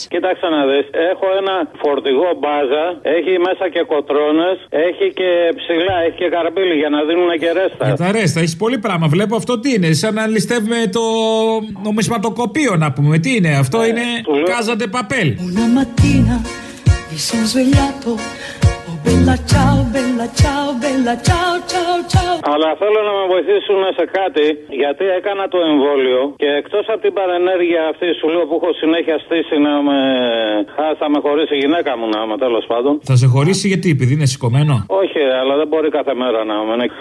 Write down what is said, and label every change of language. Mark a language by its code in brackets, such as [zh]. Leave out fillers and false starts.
[el] Ναι. Κοίταξε να δεις. Έχω ένα φορτηγό μπάζα. Έχει μέσα και κοτρώνες. Έχει και ψηλά. Έχει και καρμπίλι για να δίνουν και ρέστα. Για τα ρέστα. Έχει πολύ πράγμα. Βλέπω αυτό τι είναι. Σαν να ληστεύουμε. Το νομισματοκοπείο να πούμε. Τι είναι αυτό, είναι Casa de Papel. [it] Una mattina mi sono svegliato. [el] Αλλά θέλω να με βοηθήσουν σε κάτι, γιατί έκανα το εμβόλιο και εκτός από την παρενέργεια αυτή σου λέω που έχω συνέχεια στήσει να με θα με χωρίσει η γυναίκα μου να είμαι τέλος πάντων. Θα σε χωρίσει γιατί, επειδή είναι σηκωμένο? Όχι, αλλά δεν μπορεί κάθε μέρα να είμαι.